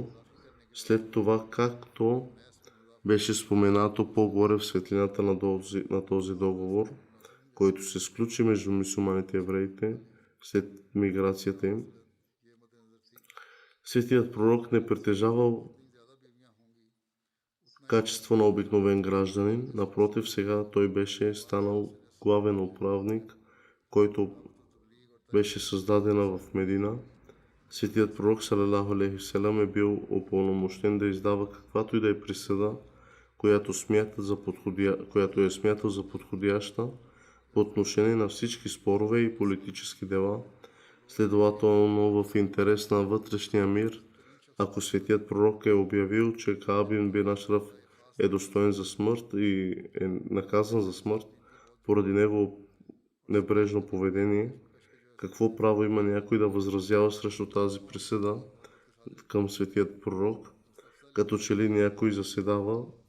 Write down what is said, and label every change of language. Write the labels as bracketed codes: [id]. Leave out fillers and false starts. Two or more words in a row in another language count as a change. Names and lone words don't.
[bg] След това, както беше споменато по-горе в светлината на този договор, който се сключи между мюсюлманите и евреите след миграцията им, светият пророк не притежавал качество на обикновен гражданин. Напротив, сега той беше станал главен управник, който беше създадена в Медина. Светият пророк [ar] صلى الله عليه وسلم [bg] е бил упълномощен да издава каквато и да е присъда, която е смятал за подходяща по отношение на всички спорове и политически дела. Следователно, в интерес на вътрешния мир, ако светият пророк е обявил, че Кааб бин Ашраф е достоен за смърт и е наказан за смърт поради негово небрежно поведение, какво право има някой да възразява срещу тази присъда към светият пророк, като че ли някой заседава?